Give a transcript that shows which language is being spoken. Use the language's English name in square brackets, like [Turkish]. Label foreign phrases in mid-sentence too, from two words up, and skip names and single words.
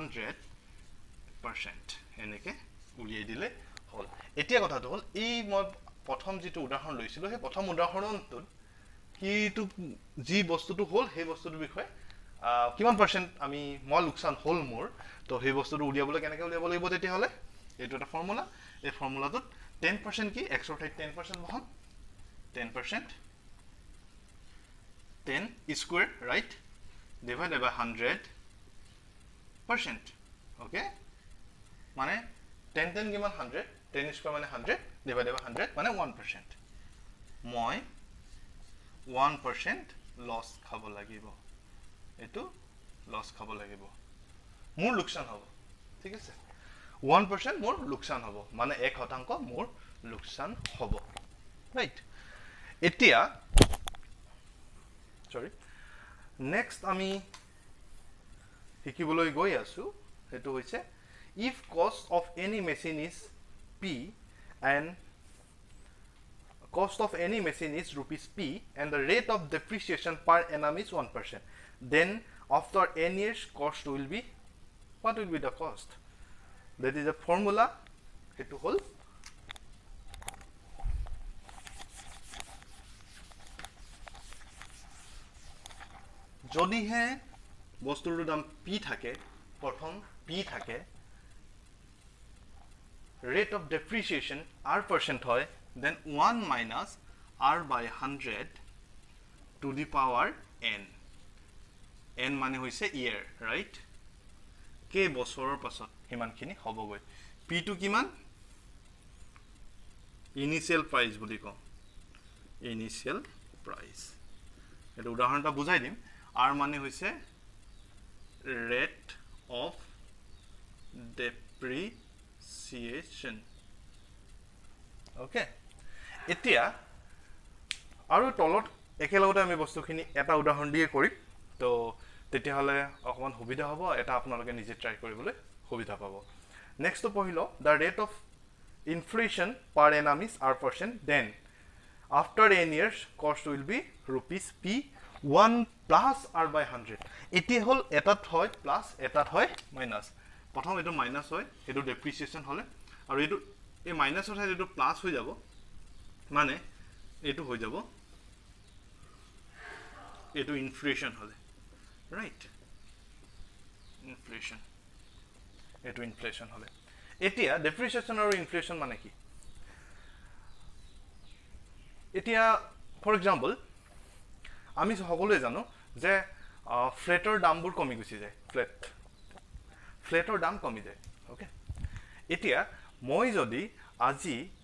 [Assamese] 100% এনেকে উলিয়াই দিলে হল এতিয়া কথাটো হল এই মই প্ৰথম যেটো উদাহৰণ লৈছিলো সেই প্ৰথম উদাহৰণটোত কিটো যি বস্তুটো হল সেই বস্তুটোৰ বিষয়ে কিমান পাৰ্সেন্ট আমি মই লোকসান হল মোৰ তো সেই বস্তুটো উলিয়াবলৈ কেনেকৈ উলিয়াব লাগিব তেতিয়া হলে এটো এটা ফৰ্মুলা এই ফৰ্মুলাটোত 10% কি x ৰ ঠাইত 10% বহাম 10% [English] 10 square right divided by 100% okay মানে 10 কিমান 100 10 square মানে 100 divided by 100 মানে 1% মই [Assamese] 1% লস খাব লাগিব এটো লস খাব লাগিব মোৰ লোকসান হ'ব ঠিক আছে 1% মোৰ লোকসান হ'ব মানে 1% মোৰ লোকসান হ'ব ৰাইট এতিয়া [English] sorry next [Assamese] আমি শিকিবলৈ গৈ আছো এটো হৈছে [English] if cost of any machine is p and cost of any machine is rupees p and the rate of depreciation per annum is 1%, then after n years cost will be, what will be the cost? That is a formula. It whole [Assamese] যদি হে বস্তুৰ দাম p থাকে প্ৰথম p থাকে [English] rate of depreciation r% হয় then 1 minus r by 100 to the power n n [Assamese] মানে হৈছে [English] year right [Assamese] কে বছৰৰ পাছত হিমানখিনি হ'বগৈ p টু কিমান [English] initial price [Assamese] বুলি কম [English] initial price [Assamese] এটা উদাহৰণটা বুজাই দিম r মানে হৈছে [English] rate of depreciation [Assamese] okay এতিয়া আৰু তলত একেলগতে আমি বস্তুখিনি এটা উদাহৰণ দিয়ে কৰিম তো তেতিয়া হলে অকমান সুবিধা হ'ব এটা আপোনালোকে নিজে ট্ৰাই কৰিবলৈ সুবিধা পাব নেক্সট পঢ়িলো [English] the rate of inflation per annum is r%, then after n years cost will be rupees p 1 plus r by 100 [Assamese] এটি হল এটাত হয় প্লাস এটাত হয় মাইনাস প্ৰথম এটো মাইনাস হয় এটো ডেপ্রিসিয়েশন হলে আৰু এটো এই মাইনাসৰ ঠাইত এটো প্লাস হৈ যাব মানে এটো হৈ যাব এটো ইনফ্লেশন হলে রাইট ইনফ্লেশন এটো ইনফ্লেশন হলে এতিয়া ডেপ্রিসিয়েশন আৰু ইনফ্লেশন মানে কি এতিয়া [English] for example [Assamese] আমি সকলোৱে জানো যে ফ্লেটৰ দামবোৰ কমি গৈছে যায় ফ্লেটৰ দাম কমি যায় ওকে এতিয়া মই যদি আজি